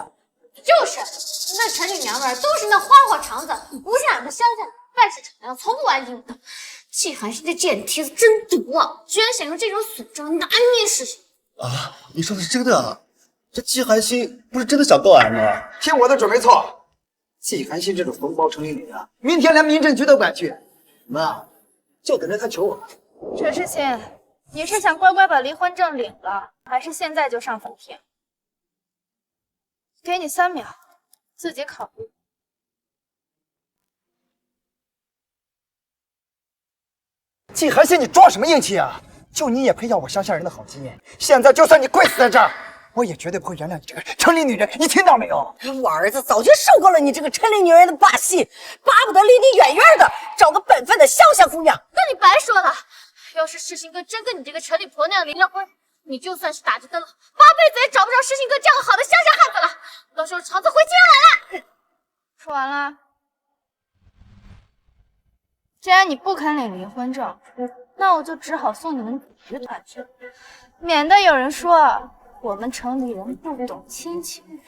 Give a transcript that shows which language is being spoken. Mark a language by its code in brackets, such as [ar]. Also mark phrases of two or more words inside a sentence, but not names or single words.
[zh] 就是那城裡娘們都是那花花腸子，不是俺們鄉下人，辦事敞亮，從不玩硬的。季寒心這賤蹄子真毒啊，居然想用這種損招拿捏世心。啊，你說的是真的啊？這季寒心不是真的想告俺嗎？聽我的準沒錯。季寒心這種瘋包城裡女人，明天連民政局都敢去。媽，就等着她求我。陳世心，你是想乖乖把離婚證領了，還是現在就上法庭？給你3秒，自己考慮。季寒心，你裝什麼硬氣啊？就你也配要我鄉下人的好基因？現在就算你跪死在這兒，我也絕對不會原諒你這個城裡女人，你聽到沒有？我兒子早就受夠了你這個城裡女人的把戲，巴不得離你遠遠的，找個本分的鄉下姑娘。那你白說了，要是世心哥真跟你這個城裡婆娘離了婚，你就算是打着燈籠，8輩子也找不着世心哥這樣好的鄉下漢子了。到時候腸子回家來了。說完了。既然你不肯領離婚證，那我就只好送你們局團去，免得有人說我們城裡人不懂親情。